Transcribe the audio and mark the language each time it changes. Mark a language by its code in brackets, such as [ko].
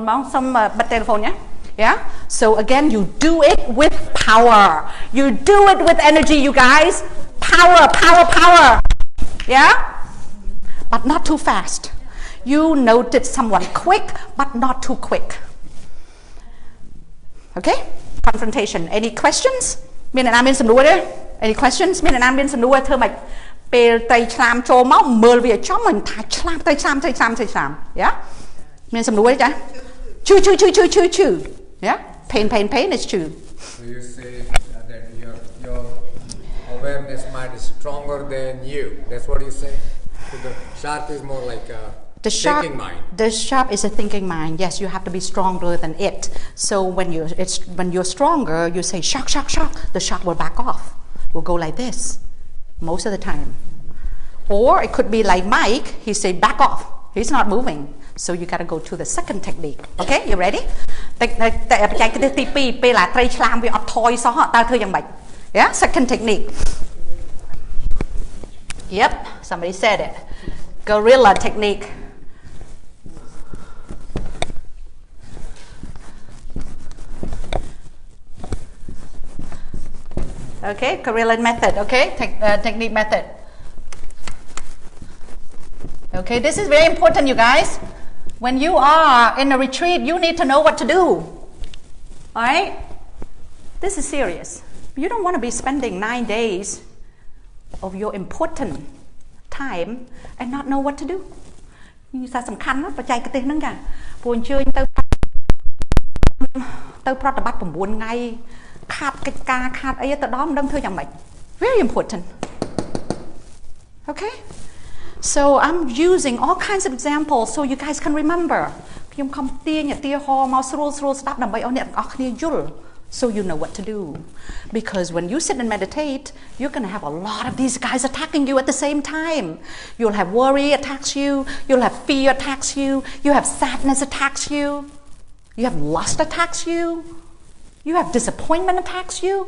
[en] Some telephone, yeah? So again, you do it with power. You do it with energy, you guys. Power. Yeah? But not too fast. You notice someone quick, but not too quick. Okay? Confrontation. Any questions? [km] មានអ្នកណាមានសំណួរទេ [en] Any questions [km] មានអ្នកណាមានសំណួរធ្វើម៉េចពេលត្រីឆ្លាមចូលមកមើលវាចំមិនថាឆ្លាមត្រីឆ្លាមយ៉ាមានសំណួរទេចាឈឺ [en] Yeah pain is [km] ឈឺ [en] So you say that your awareness mind is stronger than you. That's what you say. So the shark is more like a thinking mind. The shark is a thinking mind. Yes, you have to be stronger than it. So when you're stronger, you say shark. The shark will back off. Will go like this most of the time. Or it could be like Mike. He say back off. He's not moving. So you got to go to the second technique. Okay, you ready? [km] តែបច្ចេកទេសទី2ពេលអាត្រីឆ្លាមវាអត់ថយសោះតើធ្វើយ៉ាងម៉េច [en] Yeah, second technique. Yep, somebody said it. Gorilla technique. Okay, gorilla method. Okay, technique method. Okay, this is very important, you guys. When you are in a retreat, you need to know what to do. All right? This is serious. You don't want to be spending 9 days of your important time and not know what to do. [km] នេះសារសំខាន់ណាស់បច្ចេកទេសហ្នឹងចាព្រោះអញ្ជើញទៅប្រតិបត្តិ9ថ្ងៃខាតកិច្ចការខាតអីទៅដល់មិនដឹងធ្វើយ៉ាងម៉េច [en] Very important. Okay? So I'm using all kinds of examples so you guys can remember. [km] ខ្ញុំខំទាញឧទាហរណ៍មកស្រួលស្ដាប់ដើម្បីឲ្យអ្នកទាំងអស់គ្នាយល់ [en] so you know what to do. Because when you sit and meditate, you're going to have a lot of these guys attacking you at the same time. You'll have worry attacks you, you'll have fear attacks you, you have sadness attacks you, you have lust attacks you, you have disappointment attacks you.